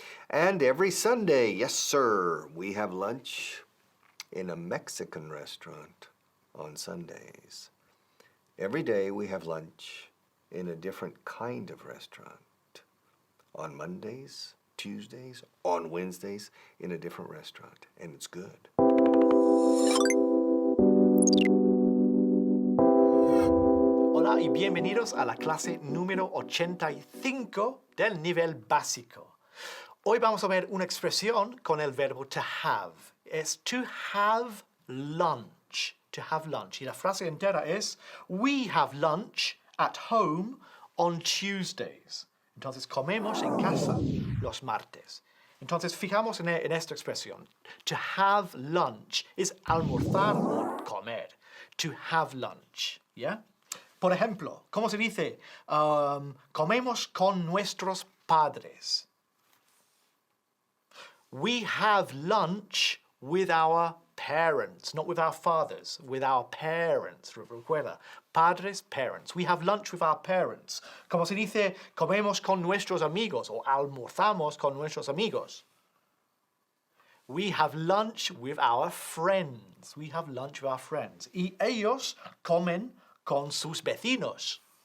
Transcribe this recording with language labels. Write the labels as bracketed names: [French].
[English] And every Sunday, yes sir, we have lunch in a Mexican restaurant on Sundays. Every day we have lunch in a different kind of restaurant. On Mondays, Tuesdays, on Wednesdays, in a different restaurant, and it's good. [Spanish] Hola y bienvenidos a la clase número 85 del nivel básico. Hoy vamos a ver una expresión con el verbo to have. Es [English] to have lunch. To have lunch. [Spanish] Y la frase entera es, [English] we have lunch at home on Tuesdays. [Spanish] Entonces, comemos en casa los martes. Entonces, fijamos en esta expresión. [English] To have lunch [Spanish] es almorzar o comer. [English] To have lunch. [Spanish] ¿Ya? Por ejemplo, ¿cómo se dice? Comemos con nuestros padres. [English] We have lunch with our parents, not with our fathers, with our parents. [Spanish] Recuerda, padres, [English] parents. We have lunch with our parents. [Spanish] Como se dice, comemos con nuestros amigos o almorzamos con nuestros amigos. [English] We have lunch with our friends. We have lunch with our friends. [Spanish] Y ellos comen con sus vecinos.